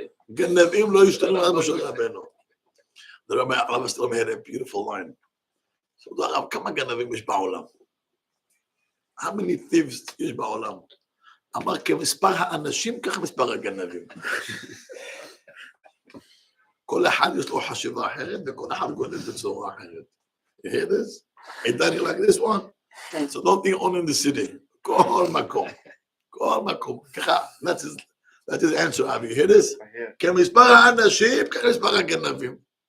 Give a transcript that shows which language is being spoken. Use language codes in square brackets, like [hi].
[he] גנבים לא השתנו מאז משה רבנו. זה לא אומר, הרב הסתלם [en] had a beautiful line. [he] So, הרב, כמה גנבים יש בעולם? [en] How many thieves [he] יש בעולם? אמר, כמספר האנשים, ככה מספר הגנבים. כל אחד יש לו חשיבה אחרת, וכל אחד גונב בצורה אחרת. [en] You hear this? Ain't that like this one? So don't think only in the city. [he] כל מקום. ככה, [en] that's his answer, Avi. You hear this? [he] כמספר האנשים, ככה מספר הגנבים.